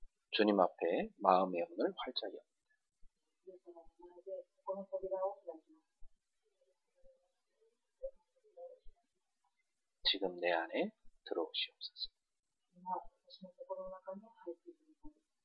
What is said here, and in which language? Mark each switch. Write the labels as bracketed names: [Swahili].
[Korean] 주님 앞에 마음의 문을 활짝 엽니다. [Japanese] イエス様の前で心の扉を開きます。 [Korean] 지금 내 안에 들어오시옵소서. [Japanese] 今、私の心の中に入ってください。